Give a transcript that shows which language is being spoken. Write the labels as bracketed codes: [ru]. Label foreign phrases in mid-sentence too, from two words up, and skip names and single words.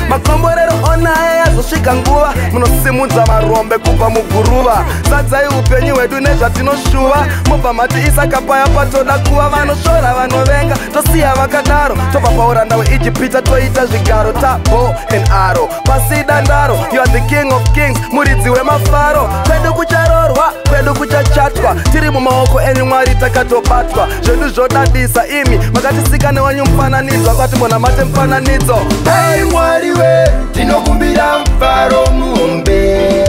[sn] Makomborero ona ayazosvika nguva, munosimudza varombe kubva muguruva. Zadzai upenyu hwedu nezvatinoshuva, mobva mati isaka paya patoda kuva. Vanoshora vanovenga, tosiya vakadaro, tobva pauranda hweIjipita toita zvigaro. Tabo and Aro, pasi dandaro, [en] you are the king of kings, [sn] muridzi wemafaro. Kwedu kucharorwa, kwedu kuchachatwa, tiri mumaoko enyu Mwari takatobatwa. Zvedu zvodadisa imi, makatisika newanyu mufananidzo, kwati mona mate mufananidzo. Nai Mwari we, tinokumbira mufaro muhombe.